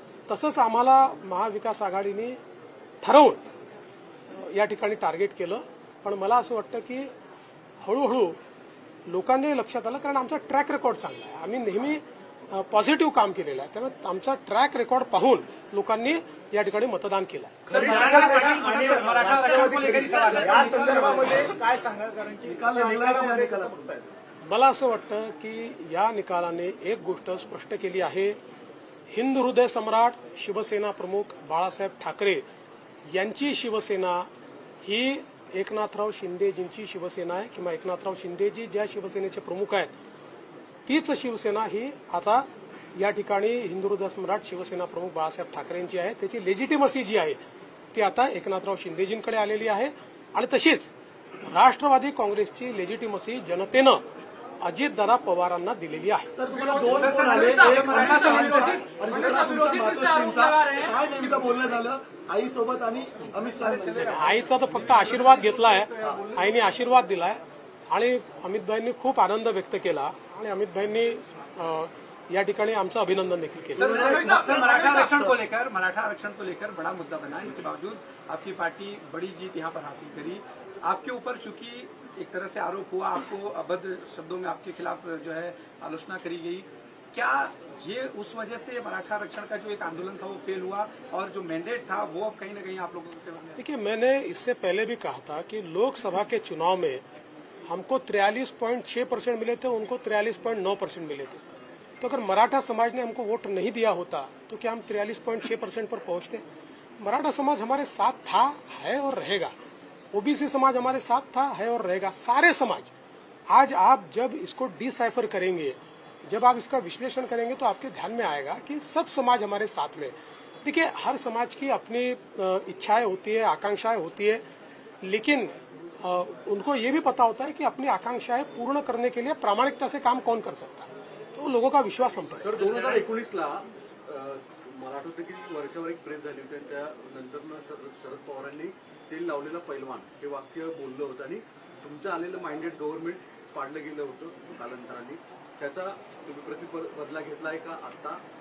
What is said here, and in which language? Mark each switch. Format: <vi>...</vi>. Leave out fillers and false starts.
<mr>तसंच आम्हाला महाविकास आघाडीने ठरवून या ठिकाणी टार्गेट केलं. पण मला असं वाटतं की हळूहळू लोकांनी लक्षात आलं, कारण आमचा ट्रॅक रेकॉर्ड चांगला आहे. आम्ही नेहमी पॉझिटिव्ह काम केलेलं आहे. त्यामुळे आमचा ट्रॅक रेकॉर्ड पाहून लोकांनी या ठिकाणी मतदान केलं.</mr> <hi>मराठा आरक्षण को लेकर ही सवाल है.</hi> <mr>या संदर्भामध्ये काय सांगाल, कारण की निकाल लागला का निकाल आहे? मला असं वाटतं की या निकालाने एक गोष्ट स्पष्ट केली आहे. हिंदू हृदय सम्राट शिवसेना प्रमुख बाळासाहेब ठाकरे यांची शिवसेना ही एकनाथराव शिंदेजींची शिवसेना आहे किंवा एकनाथराव शिंदेजी ज्या शिवसेनेचे प्रमुख आहेत तीच शिवसेना ही आता या ठिकाणी हिंदू हृदय सम्राट शिवसेना प्रमुख बाळासाहेब ठाकरेंची आहे. त्याची लेजिटिमसी जी आहे ती आता एकनाथराव शिंदेजींकडे आलेली आहे आणि तशीच राष्ट्रवादी काँग्रेसची लेजिटिमसी जनतेनं अजितदादा पवारांना दिलेली आहे. तर तुम्हाला दोन फोन आले, एक अमित शहांचा आणि दुसरा तुमच्या मातोश्रींचा. काय नेमकं बोलणं झालं आईसोबत आणि अमित शहांच्या? आईचा तर फक्त आशीर्वाद घेतलाय. आईने आशीर्वाद दिलाय आणि अमितभाईंनी खूप आनंद व्यक्त केला आणि अमितभाईंनी या ठिकाणी आमचं अभिनंदन देखील केलं.</mr> <hi>सर, मराठा आरक्षण को लेकर बड़ा मुद्दा बना. इसके बावजूद आपकी पार्टी बड़ी जीत यहाँ पर हासिल करी. आपके ऊपर चूंकि एक तरह से आरोप हुआ, आपको अभद्र शब्दों में आपके खिलाफ जो है आलोचना करी गई, क्या ये उस वजह से मराठा आरक्षण का जो एक आंदोलन था वो फेल हुआ और जो मैंडेट था वो अब कहीं ना कहीं आप लोगों के फेवर में? देखिए, मैंने इससे पहले भी कहा था कि लोकसभा के चुनाव में हमको 43.6% मिले थे, उनको 43.9% मिले थे. तो अगर मराठा समाज ने हमको वोट नहीं दिया होता तो क्या हम 43.6% पर पहुंचते? मराठा समाज हमारे साथ था, है और रहेगा. ओबीसी समाज हमारे साथ था, है और रहेगा. सारे समाज. आज आप जब इसको डिसाइफर करेंगे, जब आप इसका विश्लेषण करेंगे तो आपके ध्यान में आएगा कि सब समाज हमारे साथ में. देखिए, हर समाज की अपनी इच्छाएं होती है, आकांक्षाएं होती है, लेकिन उनको ये भी पता होता है कि अपनी आकांक्षाएं पूर्ण करने के लिए प्रामाणिकता से काम कौन कर सकता है, तो लोगों का विश्वास हम पर है।</hi> <mr>तर 2019ला मला आठवतं की वर्षावर एक प्रेस झाली होती आणि त्यानंतर शरद पवारांनी तेल लावलेला पैलवान हे वाक्य बोललं होतं आणि तुमचं आलेलं माइंडेड गव्हर्नमेंट पाडलं गेलं होतं कालांतराने. त्याचा तुम्ही बदला घेतलाय का आता?</mr>